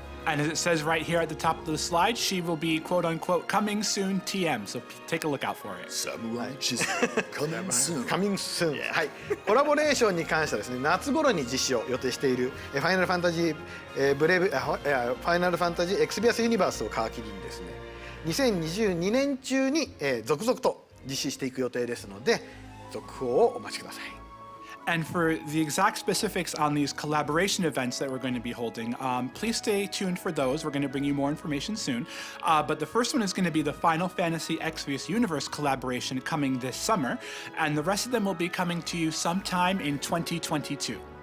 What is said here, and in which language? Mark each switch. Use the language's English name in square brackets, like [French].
[English] And as it says right here at the top of the slide, she will be quote unquote coming soon TM, so take a look out for it. Samurai Chisel. Coming soon. Coming Soon。 はい。 [Japanese] コラボレーションに関してはですね、夏頃に実施を予定しているファイナルファンタジーファイナルファンタジーエクスビアスユニバースを皮切りにですね、2022年中に続々と実施していく予定ですので続報をお待ちください。 [English] And for the exact specifics on these collaboration events that we're going to be holding, please stay tuned for those. We're going to bring you more information soon. But the first one is going to be the Final Fantasy Exvius Universe collaboration coming this summer, and the rest of them will be coming to you sometime in 2022.